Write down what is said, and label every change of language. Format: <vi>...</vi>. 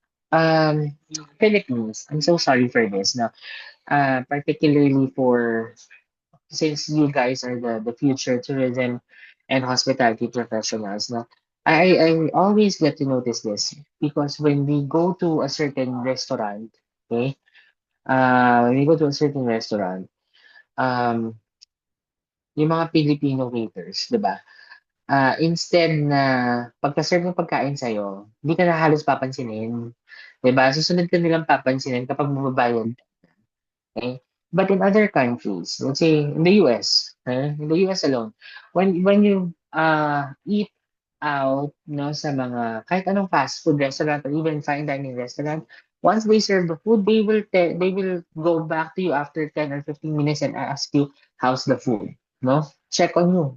<en>Um, Philippines, I'm so sorry for this 'no, particularly for since you guys are the future tourism and hospitality professionals 'no, I always get to notice this because when we go to a certain restaurant, okay, when we go to a certain restaurant, um,</en> <tl>yung mga Filipino waiters, 'di ba? Instead na pagka-serve ng pagkain sa'yo, hindi ka na halos papansinin, 'di ba? Susunod ka nilang papansinin kapag bumabayad, okay?</tl> <en>But in other countries, let's say in the US, in the US alone, when you eat out, no,</en> <tl>sa mga kahit anong</tl> <en>fast food restaurant or even fine dining restaurant, once they serve the food, they will go back to you after 10 or 15 minutes and ask you, how's the food? No? Check on you.</en>